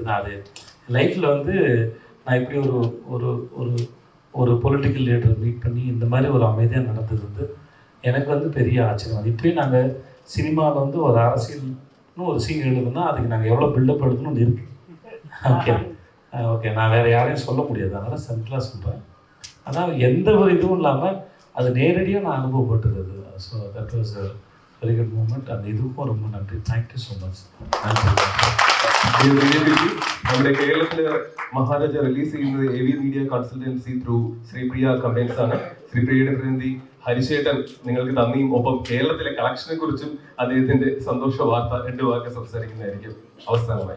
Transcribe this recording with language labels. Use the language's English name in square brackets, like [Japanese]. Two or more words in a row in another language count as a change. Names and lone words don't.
[Tamil] நான் அது லைஃப்பில் வந்து நான் இப்படி ஒரு ஒரு ஒரு [English] political leader meet [Tamil] பண்ணி இந்த மாதிரி ஒரு அமைதியாக நடந்தது வந்து எனக்கு வந்து பெரிய ஆச்சரியம். இப்படியும் நாங்கள் சினிமாவில் வந்து ஒரு அரசியல்னு ஒரு சீன் எழுதுனா அதுக்கு நாங்கள் எவ்வளோ பில்டப் எடுக்கணும்னு இருக்குது. ஓகே நான் வேறு யாரையும் சொல்ல முடியாது, அதனால் சிம்பிளாக சொல்கிறேன். ஆனால் எந்த ஒரு இதுவும் இல்லாமல் அது நேரடியாக நான் அனுபவப்பட்டது அது. [English] So that was a very good moment. [Tamil] அந்த இதுக்கும் ரொம்ப நன்றி. [English] thank you so much. [Malayalam] നമ്മുടെ കേരളത്തില് മഹാരാജ റിലീസ് ചെയ്യുന്നത് AV മീഡിയ കൺസൾട്ടൻസി ത്രൂ ശ്രീപ്രിയ കമ്പൈൻസ് ആണ്. ശ്രീപ്രിയയുടെ പ്രതിനിധി ഹരിശേട്ടൻ നിങ്ങൾക്ക് നന്ദിയും ഒപ്പം കേരളത്തിലെ കളക്ഷനെ കുറിച്ചും അദ്ദേഹത്തിന്റെ സന്തോഷ വാർത്ത 2 വാക്ക് സംസാരിക്കുന്നതായിരിക്കും അവസാനമായി.